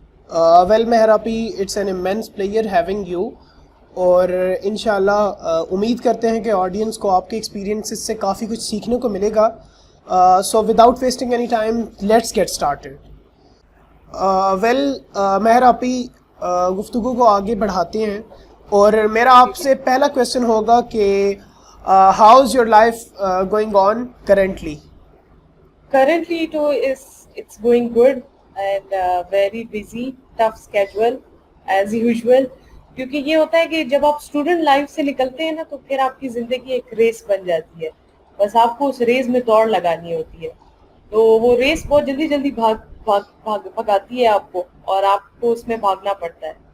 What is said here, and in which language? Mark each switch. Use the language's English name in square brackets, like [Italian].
[English] Well, Mehrapi, it's an immense pleasure having you. [Urdu] اور انشاءاللہ امید کرتے ہیں کہ آڈینس کو آپ کے ایکسپیرینسز سے کافی کچھ سیکھنے کو ملے گا. [English] So without wasting any time let's get started. Well Mehr آپی, [Urdu] گفتگو کو آگے بڑھاتے ہیں اور میرا آپ سے پہلا کویشچن ہوگا کہ [English] How is your life going on currently? Currently it's going good and very busy, tough schedule as usual. [Urdu] کیونکہ یہ ہوتا ہے کہ جب آپ اسٹوڈنٹ لائف سے نکلتے ہیں نا تو پھر آپ کی زندگی ایک ریس بن جاتی ہے, بس آپ کو اس ریس میں دوڑ لگانی ہوتی ہے, تو وہ ریس بہت جلدی جلدی بھگاتی ہے آپ کو اور آپ کو اس میں بھاگنا پڑتا ہے.